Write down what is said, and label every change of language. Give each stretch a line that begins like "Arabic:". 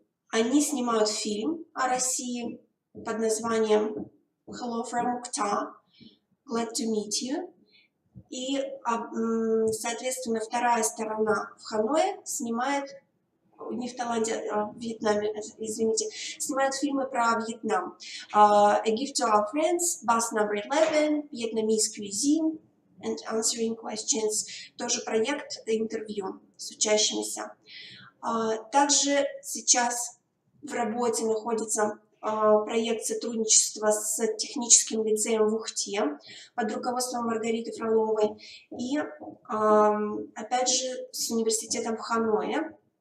Russian: Они снимают фильм о России под названием
English: Hello from
Russian: Ухта,
English: Glad to meet you.
Russian: И, соответственно, вторая сторона в Ханое снимает, не в Таиланде, а в Вьетнаме, извините, снимает фильмы про Вьетнам.
English: A Gift to Our Friends, Bus Number 11, Vietnamese Cuisine and Answering Questions.
Russian: Тоже проект интервью с учащимися. Также сейчас в работе находится проект сотрудничества с техническим лицеем в Ухте под руководством Маргариты Фроловой и, опять же, с университетом в Ханое.